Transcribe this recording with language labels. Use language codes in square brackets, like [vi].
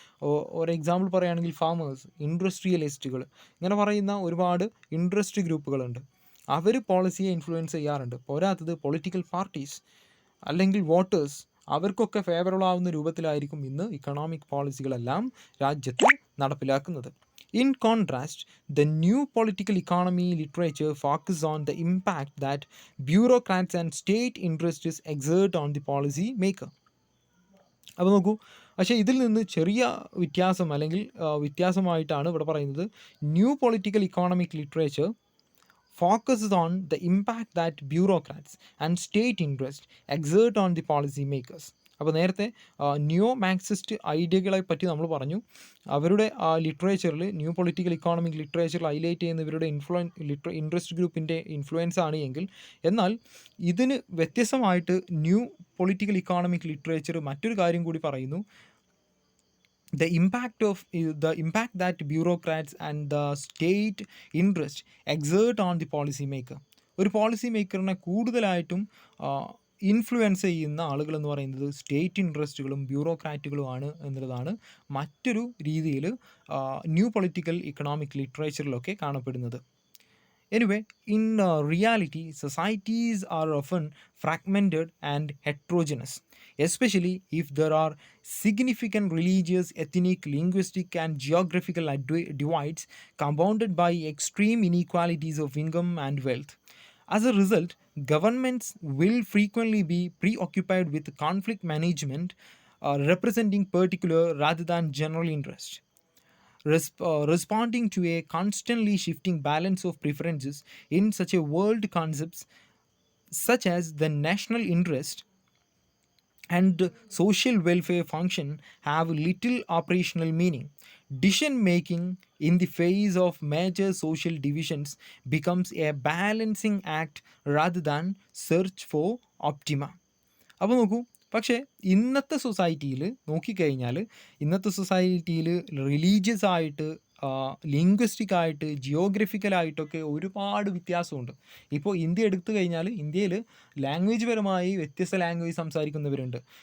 [ml] ഒരു എക്സാമ്പിൾ പറയുകയാണെങ്കിൽ ഫാമേഴ്സ്, ഇൻഡസ്ട്രിയലിസ്റ്റുകൾ, ഇങ്ങനെ പറയുന്ന ഒരുപാട് ഇൻട്രസ്റ്റ് ഗ്രൂപ്പുകളുണ്ട്. അവർ പോളിസിയെ ഇൻഫ്ലുവൻസ് ചെയ്യാറുണ്ട്. പോരാത്തത് പൊളിറ്റിക്കൽ പാർട്ടീസ് അല്ലെങ്കിൽ വോട്ടേഴ്സ്, അവർക്കൊക്കെ ഫേവറബിൾ ആവുന്ന രൂപത്തിലായിരിക്കും ഇന്ന് ഇക്കണോമിക് പോളിസികളെല്ലാം രാജ്യത്ത് നടപ്പിലാക്കുന്നത്. [en] In contrast, the new political economy literature focuses on the impact that bureaucrats and state interests exert on the policy maker. [ml] അപ്പോൾ നോക്കൂ, പക്ഷേ ഇതിൽ നിന്ന് ചെറിയ വ്യത്യാസം, അല്ലെങ്കിൽ വ്യത്യാസമായിട്ടാണ് ഇവിടെ പറയുന്നത് new political economic literature [en] focuses on the impact that bureaucrats and state interests exert on the policy makers. [ml] അപ്പോൾ നേരത്തെ ന്യൂ മാർക്സിസ്റ്റ് ഐഡിയകളെ പറ്റി നമ്മൾ പറഞ്ഞു. അവരുടെ ലിറ്ററേച്ചറിൽ, ന്യൂ പൊളിറ്റിക്കൽ ഇക്കോണമിക് ലിറ്ററേച്ചറിൽ ഹൈലൈറ്റ് ചെയ്യുന്ന ഇവരുടെ ഇൻട്രസ്റ്റ് ഗ്രൂപ്പിൻ്റെ ഇൻഫ്ലുവൻസ് ആണ് എങ്കിൽ, എന്നാൽ ഇതിന് വ്യത്യസ്തമായിട്ട് ന്യൂ പൊളിറ്റിക്കൽ ഇക്കോണമിക് ലിറ്ററേച്ചർ മറ്റൊരു കാര്യം കൂടി പറയുന്നു. [en] the impact that bureaucrats and the state interest exert on the policy maker. [ml] ഒരു പോളിസി മേക്കറിനെ കൂടുതലായിട്ടും ഇൻഫ്ലുവൻസ് ചെയ്യുന്ന ആളുകൾ എന്ന് പറയുന്നത് സ്റ്റേറ്റ് ഇൻട്രസ്റ്റുകളും ബ്യൂറോക്രാറ്റുകളുമാണ് എന്നുള്ളതാണ് മറ്റൊരു രീതിയിൽ ന്യൂ പൊളിറ്റിക്കൽ ഇക്കണോമിക് ലിറ്ററേച്ചറിലൊക്കെ കാണപ്പെടുന്നത്. [en] Anyway, in reality, societies are often fragmented and heterogeneous, especially if there are significant religious, ethnic, linguistic, and geographical divides compounded by extreme inequalities of income and wealth. As a result, governments will frequently be preoccupied with conflict management, representing particular rather than general interest. Responding to a constantly shifting balance of preferences in such a world, concepts such as the national interest and social welfare function have little operational meaning. Decision making in the face of major social divisions becomes a balancing act rather than search for optima. [ml] അപ്പോൾ നോക്കൂ, പക്ഷേ ഇന്നത്തെ സൊസൈറ്റിയിൽ നോക്കിക്കഴിഞ്ഞാൽ ഇന്നത്തെ സൊസൈറ്റിയിൽ religious ആയിട്ട്, linguistic ആയിട്ട്, ജിയോഗ്രഫിക്കലായിട്ടൊക്കെ ഒരുപാട് വ്യത്യാസമുണ്ട്. ഇപ്പോൾ ഇന്ത്യ എടുത്തു കഴിഞ്ഞാൽ ഇന്ത്യയിൽ ലാംഗ്വേജ് പരമായി വ്യത്യസ്ത ലാംഗ്വേജ് സംസാരിക്കുന്നവരുണ്ട്.